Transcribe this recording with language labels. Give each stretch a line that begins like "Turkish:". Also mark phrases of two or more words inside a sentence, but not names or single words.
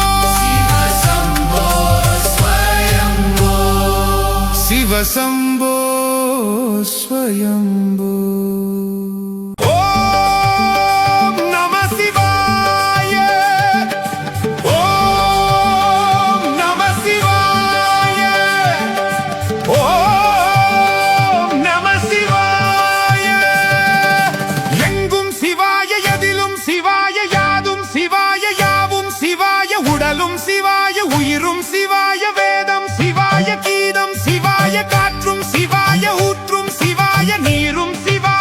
Sanskrit: ಶಿವ ಶಂಭೋ ಸ್ವಯಂಭೋ. ಓಂ ನಮ ಶಿವಾಯ. ಓಂ ನಮ ಶಿವಾಯ. ಓಂ ನಮ ಶಿವಾಯ.
Tamil: எங்கும் சிவாய எதிலும் சிவாய யாதும் சிவாய யாவும் சிவாய. உடலும் சிவாய உயிரும் சிவாய. வேதம் சிவாய கீதம் சிவாய. காற்றும் சிவாய ஊற்றும் சிவாய. நீரும்